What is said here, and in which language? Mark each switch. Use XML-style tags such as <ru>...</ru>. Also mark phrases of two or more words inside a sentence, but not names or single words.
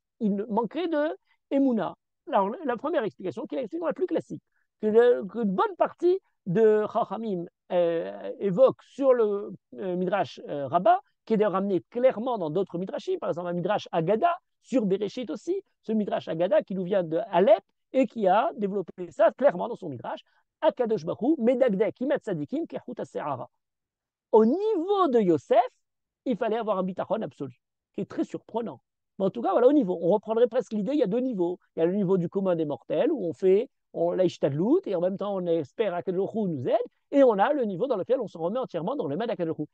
<fr>Il manquerait de Emouna. Alors, la première explication, qui est l'explication la plus classique, qu'une bonne partie de Chachamim évoque sur le Midrash Rabbah, qui est ramené clairement dans d'autres Midrashim, par exemple un Midrash Agada, sur Bereshit aussi, ce Midrash Agada qui nous vient de Alep et qui a développé ça clairement dans son Midrash,</fr> <he>הקדוש ברוך הוא מדקדק עם הצדיקים כחוט השערה.</he> <fr>Au niveau de Yosef, il fallait avoir un bitachon absolu, qui est très surprenant. Mais en tout cas, voilà, au niveau. On reprendrait presque l'idée, il y a 2 niveaux. Il y a le niveau du commun des mortels, où on l'Aïchtadlout, et en même temps, on espère à Akadosh Baruch Hu nous aide, et on a le niveau dans lequel on se remet entièrement dans le main d'Akadosh Baruch Hu.</fr>